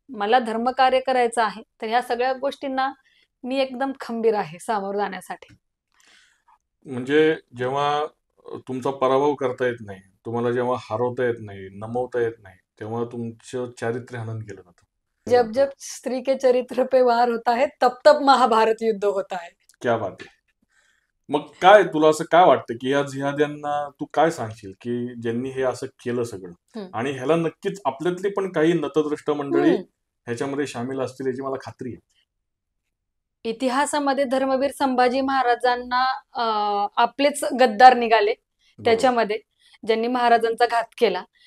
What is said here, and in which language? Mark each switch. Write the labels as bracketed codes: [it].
[mr] मला धर्मकार्य करायचं आहे तर ह्या सगळ्या गोष्टींना मी एकदम खंबीर आहे सामोरं जाण्यासाठी. म्हणजे जेव्हा तुमचा पराभव करता येत नाही, तुम्हाला जेव्हा हरवता येत नाही, नमवता येत नाही, तेव्हा तुमचं चारित्र्य हनन केलं जातं. [hi] जब जब स्त्री के चरित्र पे वार होता है तब तब महाभारत युद्ध होता है. क्या बात [mr] आहे. मग काय तुला असं काय वाटतं की या जिहाद्यांना तू काय सांगशील की ज्यांनी हे असं केलं सगळं, आणि ह्याला नक्कीच आपल्यातली पण काही नतद्रष्ट मंडळी ह्याच्यामध्ये सामील असतील याची मला खात्री आहे. इतिहासामध्ये धर्मवीर संभाजी महाराजांना आपलेच गद्दार निघाले त्याच्यामध्ये, ज्यांनी महाराजांचा घात केला.